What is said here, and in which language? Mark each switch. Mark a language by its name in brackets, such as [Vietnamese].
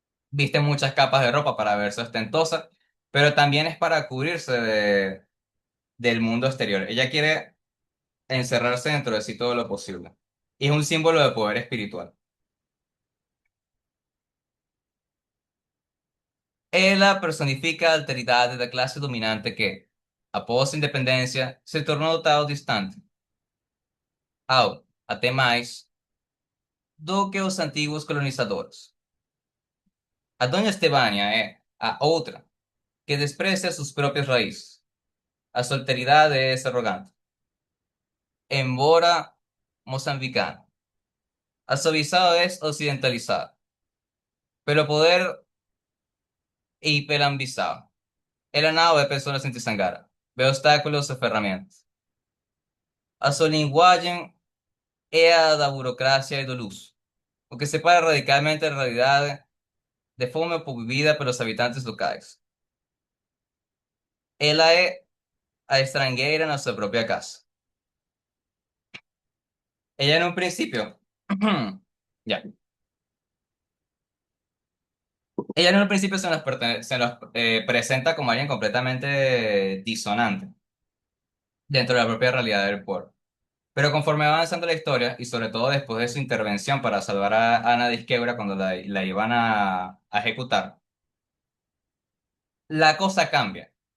[Spanish] Viste muchas capas de ropa para verse ostentosa, pero también es para cubrirse del mundo exterior. Ella quiere encerrarse dentro de sí todo lo posible. Y es un símbolo de poder espiritual. [Portuguese] Ella personifica a alteridade da classe dominante que, após a independência, se tornou tal distante, até mais, do que os antigos colonizadores. A Dona Estefânia é a outra, que desprecia suas próprias raízes. A sua alteridade é arrogante. Embora moçambicana, a sua visão é ocidentalizada. Pelo poder e pela ambição. Ela não é pessoa sem sangara. Vê obstáculos e ferramentas. A sua linguagem é a da burocracia e do luxo, o que separa radicalmente a realidade de fome vivida pelos habitantes locais. Ela é a estrangeira na sua própria casa. [Spanish] Ella en un principio, ya, ella en un principio se nos presenta como alguien completamente disonante dentro de la propia realidad del pueblo. Pero conforme va avanzando la historia, y sobre todo después de su intervención para salvar a Ana de Isquebra cuando la iban a ejecutar, la cosa cambia.